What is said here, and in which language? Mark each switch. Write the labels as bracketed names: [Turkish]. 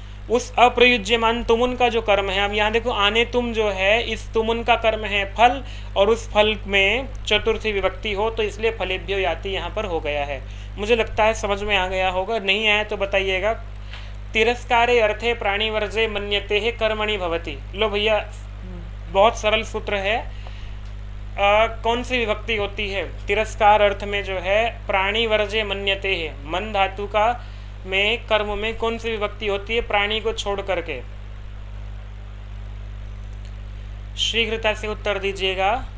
[Hindi] उस अप्रयुज्यमान तुमुन का जो कर्म है, अब यहाँ देखो आने तुम जो है इस तुमुन का कर्म है फल, और उस फल में चतुर्थी विभक्ति हो, तो इसलिए फलेभ्यो याति यहाँ पर हो गया है। मुझे लगता है समझ में आ गया होगा, नहीं आया तो बताइएगा। [Sanskrit] तिरस्कारे अर्थे प्राणिवर्जे मन्यते कर्मणि भवति। [Hindi] लो भैया बहुत सरल सूत्र है। कौन सी विभक्ति होती है तिरस्कार अर्थ में जो है प्राणी वर्जे मन्यते है, मन धातु का में कर्म में कौन सी विभक्ति होती है प्राणी को छोड़ करके? शीघ्रता से उत्तर दीजिएगा।